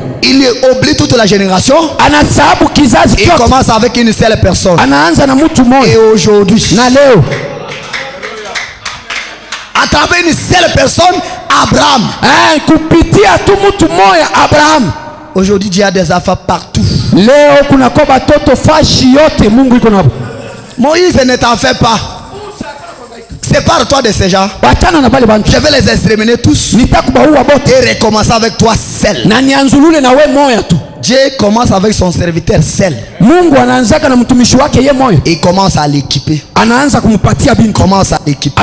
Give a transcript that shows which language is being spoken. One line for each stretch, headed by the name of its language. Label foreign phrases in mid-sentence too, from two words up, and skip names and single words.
French: Il oublie toute la génération.
Swahili: Anasahabu kizazi kyote.
French: Il commence avec une seule personne.
Swahili: Anaanza na mtu mmoja.
French: Et aujourd'hui.
Swahili: Na leo.
French: À travers une seule personne, Abraham.
Swahili: Kupitia tu mtu mmoja Abraham.
French: Aujourd'hui Dieu a des enfants partout.
Swahili: Leo kuna kwa batoto fashi yote Mungu iko nabo.
French: Moïse ne t'en fais pas. Sépare-toi de ces gens. Je vais les exterminer tous. Et recommencer avec toi seul. Dieu commence avec son serviteur seul. Il commence à l'équiper. Il commence à l'équiper.